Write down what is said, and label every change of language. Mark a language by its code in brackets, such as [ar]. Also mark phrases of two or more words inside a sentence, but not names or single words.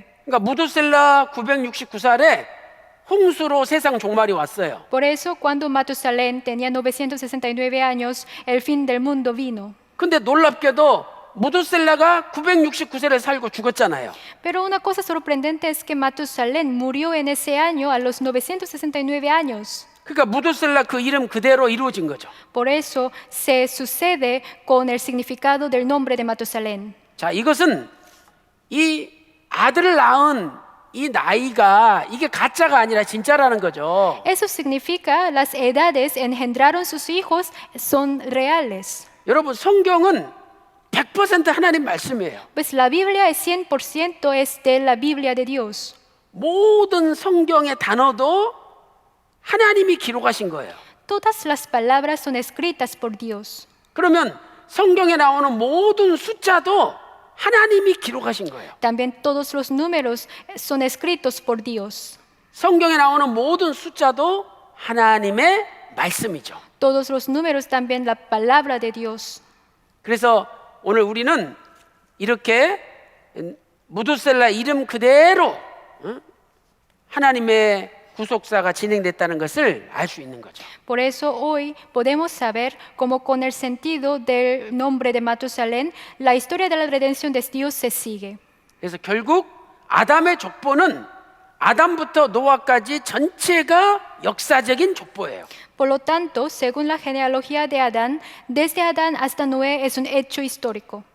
[ko] 그러니까 무두셀라 969살에 홍수로 세상 종말이 왔어요. [es] Por eso, cuando Matusalén tenía 969 años, el fin del mundo vino. [ko] 근데 놀랍게도 무두셀라가 969세를 살고 죽었잖아요. [es] Pero una cosa sorprendente es que Matusalén murió en ese año a los 969 años. [ko] 그러니까 무두셀라 그 이름 그대로 이루어진 거죠. [es] Por eso se sucede con el significado del nombre de Matusalén. [ko] 자, 이것은 이 아들을 낳은 이 나이가 이게 가짜가 아니라 진짜라는 거죠. [es] Eso significa las edades engendraron sus hijos son reales. [ko] 여러분, 성경은 100% 하나님 말씀이에요. [es] Pues la Biblia es 100% es de la Biblia de Dios. [ko] 모든 성경의 단어도 하나님이 기록하신 거예요. [es] Todas las palabras son escritas por Dios. [ko] 그러면 성경에 나오는 모든 숫자도 하나님이 기록하신 거예요. [es] También todos los números son escritos por Dios. [ko] 성경에 나오는 모든 숫자도 하나님의 말씀이죠. [es] Todos los números también la palabra de Dios. [ko] 그래서 오늘 우리는 이렇게 무두셀라 이름 그대로 하나님의 구속사가 진행됐다는 것을 알 수 있는 거죠. [es] Por eso hoy podemos saber cómo con el sentido del nombre de Matusalén, la historia de la redención de Dios se sigue. [ko] 그래서 결국 아담의 족보는 아담부터 노아까지 전체가 역사적인 족보예요. [es] Por lo tanto, según la genealogía de Adán, desde Adán hasta Noé es un hecho histórico.